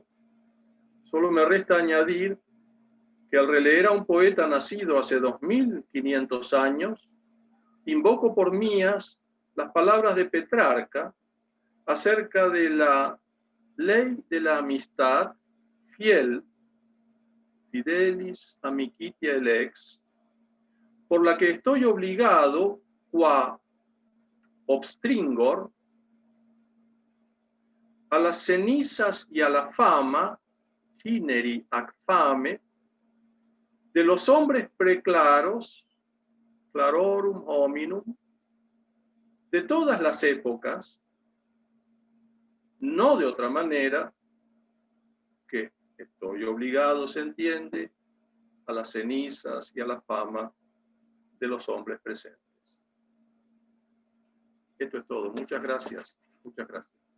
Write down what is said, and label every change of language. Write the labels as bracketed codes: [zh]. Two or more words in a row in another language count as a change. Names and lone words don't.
[es] Solo me resta añadir que al releer a un poeta nacido hace 2500 años, invoco por mías las palabras de Petrarca acerca de la ley de la amistad fiel, [la] fidelis amicitia lex, [es] por la que estoy obligado, [la] qua obstringor, [es] a las cenizas y a la fama, [la] cineri ac fame, [es] de los hombres preclaros, [la] clarorum hominum, [es] de todas las épocas, no de otra manera que estoy obligado, se entiende, a las cenizas y a la fama de los hombres presentes. Esto es todo. Muchas gracias. Muchas gracias.